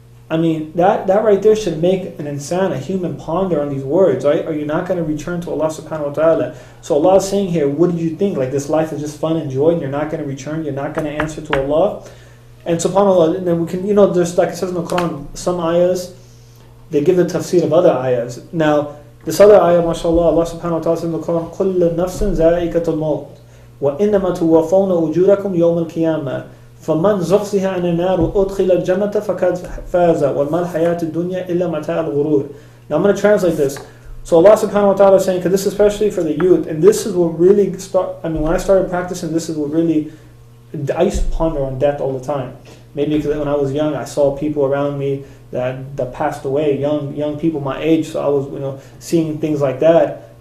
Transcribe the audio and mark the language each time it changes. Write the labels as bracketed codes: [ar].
[en] I mean, that right there should make an insan, a human, ponder on these words, right? Are you not going to return to Allah subhanahu wa ta'ala? So Allah is saying here, what did you think? Like this life is just fun and joy and you're not going to return, you're not going to answer to Allah? And subhanAllah, and then we can, there's, like it says in the Quran, some ayahs, they give the tafsir of other ayahs. Now, this other ayah, mashallah, Allah subhanahu wa ta'ala says in the Quran, [ar] كُلُّ نَفْسٍ زَائِقَةُ الْمَوْتِ وَإِنَّمَا تُوَفَّوْنَ أُجُورَكُمْ يَوْمَ الْقِيَامَةِ فَمَنْ زُحْزِحَ عَنِ النَّارِ وَأُدْخِلَ الْجَنَّةَ فَقَدْ فَازَ وَمَا الْحَيَاةُ الدُّنْيَا إِلَّا مَتَاعُ الْغُرُورِ. [en] Now I'm going to translate this. So Allah subhanahu wa ta'ala is saying, because this is especially for the youth, and this is what really when I started practicing, this is what really, I used to ponder on death all the time. Maybe because when I was young, I saw people around me that passed away, young people my age, so I was seeing things like that.